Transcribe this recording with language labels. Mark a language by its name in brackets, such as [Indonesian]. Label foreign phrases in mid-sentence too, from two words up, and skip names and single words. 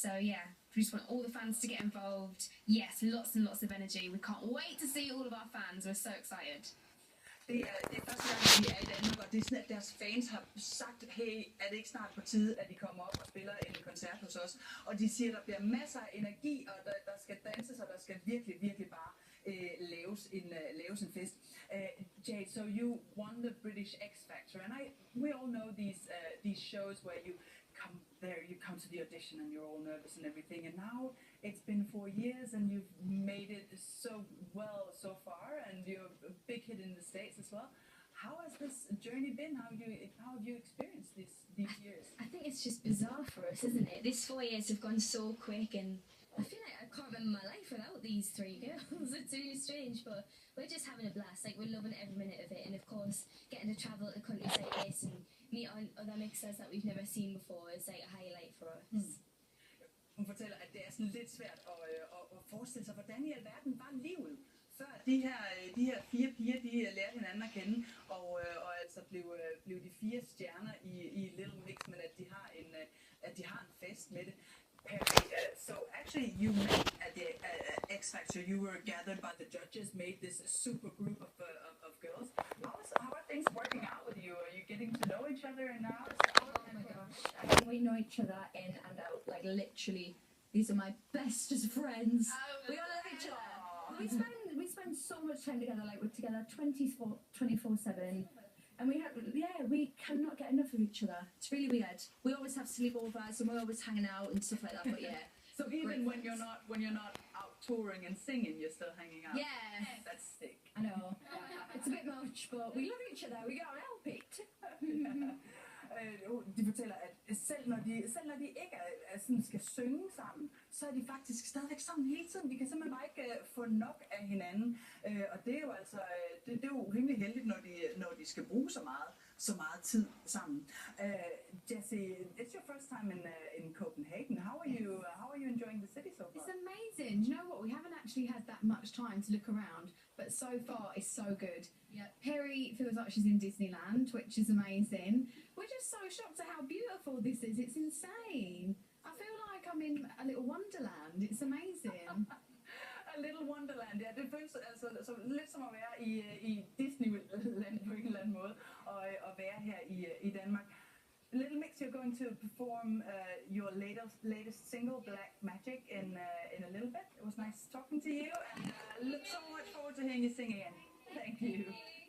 [English] So yeah, we just want all the fans to get involved. Yes, lots and lots of energy. We can't wait to see all of our fans. We're so excited. [Danish] Det er første gang, vi er i Danmark, og det er sådan, at deres fans har sagt, hey, er det ikke snart på tide, at de kommer op og spiller en koncert hos os? Og de siger, at der bliver masser af energi, og der skal danses, og der skal virkelig, virkelig bare laves en fest. [English] Jade, so you won the British X Factor, and we all know these shows where you come there, you come to the audition, and you're all nervous and everything. And now it's been 4 years, and you've made it so well so far, and you're a big hit in the States as well. How has this journey been? How have you experienced these years? I think it's just bizarre for us, isn't it? These 4 years have gone so quick, and I feel like I can't remember my life without these 3 girls. It's really strange, but we're just having a blast. Like, we're loving every minute of it, and of course, getting to travel to countries like this and meet other mixers that we've never seen before is like a highlight for us. [Danish] Hun fortæller, at det er sådan lidt svært at forestille sig, hvordan i alverden var livet, før de her 4 piger, de lærte hinanden at kende, og altså blev de 4 stjerner i Little Mix, men at de har en fest med det. [English] Perry, so actually you met at the X Factor, you were gathered by the judges, made this super group of girls. How are things working out with you? Are you getting to know each other now? Oh my gosh, I think we know each other in and out. Like, literally, these are my bestest friends. We all love each other. We spend so much time together. Like, we're together 24/7. And we cannot get enough of each other. It's really weird. We always have sleepovers and we're always hanging out and stuff like that. But yeah. So even when you're not out touring and singing, you're still hanging out. Yeah. That's sick. I know. It's a bit much, but we love each other. We can't help it. [Danish] De fortæller, at selv når de ikke sådan skal synge sammen, så er de faktisk stadigvæk sammen hele tiden. De kan simpelthen bare ikke få nok af hinanden. Og det er jo altså, det er jo rimelig heldigt, når de skal bruge så meget tid sammen. [English] Jessie, it's your first time in Copenhagen. How are you enjoying the city so far? It's amazing. You know what? We haven't actually had that much time to look around, but so far it's so good. Yeah, Perry feels like she's in Disneyland, which is amazing. We're just so shocked at how beautiful this is. It's insane. I feel like I'm in a little wonderland. It's amazing. A little wonderland. [Danish] Ja, det føles altså lidt som at være i Disneyland på en eller anden måde, og være her i Danmark. [English] Little Mix, you're going to perform your latest single, Black Magic, in a little bit. It was nice talking to you, and look so much forward to hearing you sing again. Thank you.